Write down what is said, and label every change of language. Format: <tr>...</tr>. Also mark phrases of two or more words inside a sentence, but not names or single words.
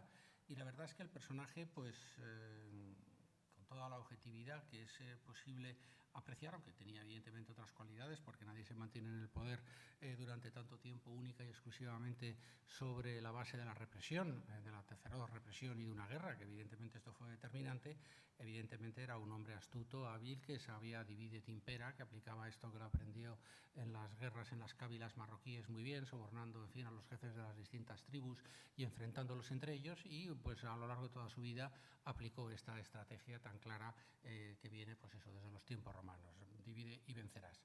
<es>Y la verdad es que el personaje, pues, con toda la objetividad que es posible apreciar, aunque tenía evidentemente otras cualidades, porque nadie se mantiene en el poder durante tanto tiempo única y exclusivamente sobre la base de la represión, de la feroz represión y de una guerra, que evidentemente esto fue determinante. Evidentemente era un hombre astuto, hábil, que sabía</es> <la>divide et impera,</la> <es>que aplicaba esto que lo aprendió en las guerras en las cábilas marroquíes muy bien, sobornando, en fin, a los jefes de las distintas tribus y enfrentándolos entre ellos, y pues a lo largo de toda su vida aplicó esta estrategia tan clara que viene, pues eso, desde los tiempos romanos: divide y vencerás.</es>